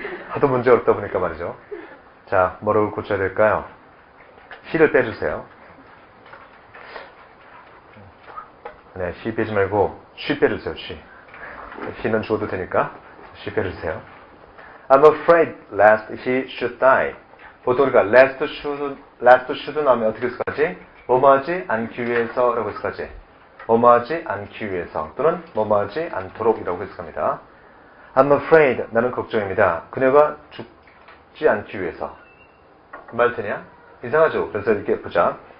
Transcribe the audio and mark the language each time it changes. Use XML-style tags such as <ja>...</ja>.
<ko>하도 문제 어렵다 보니까 말이죠. 자, 뭐를 고쳐야 될까요? she를 빼주세요. 네, she 빼지 말고 she 빼주세요. she는 주어도 되니까 she 빼주세요.</ko> <en>I'm afraid lest he should die.</en> <ko>보통 우리가 lest should 나오면 어떻게 해석하지? 뭐뭐하지 않기 위해서라고 해석하지. 뭐뭐하지 않기 위해서 또는 뭐뭐하지 않도록이라고 해석합니다.</ko> <en>I'm afraid,</en> <ko>나는 걱정입니다. 그녀가 죽지 않기 위해서. 그 말 되냐? 이상하죠? 그래서 이렇게 보자.</ko>